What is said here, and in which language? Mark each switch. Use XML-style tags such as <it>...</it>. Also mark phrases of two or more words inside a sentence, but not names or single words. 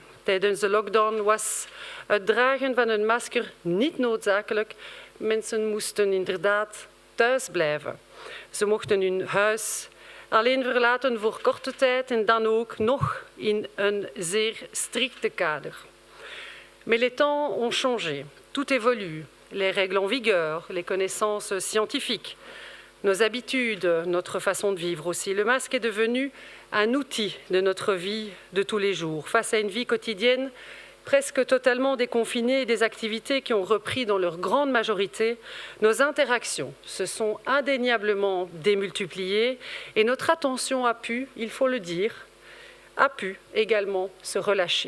<nl>Tijdens de lockdown was het dragen van een masker niet noodzakelijk. Mensen moesten inderdaad thuis blijven. Ze mochten hun huis alleen verlaten voor korte tijd en dan ook nog in een zeer strikte kader.</nl> <fr>Mais les temps ont changé. Tout évolue. Les règles en vigueur, les connaissances scientifiques, nos habitudes, notre façon de vivre aussi. Le masque est devenu un outil de notre vie de tous les jours. Face à une vie quotidienne presque totalement déconfinée et des activités qui ont repris dans leur grande majorité, nos interactions se sont indéniablement démultipliées et notre attention a pu, il faut le dire, a pu également se relâcher.</fr>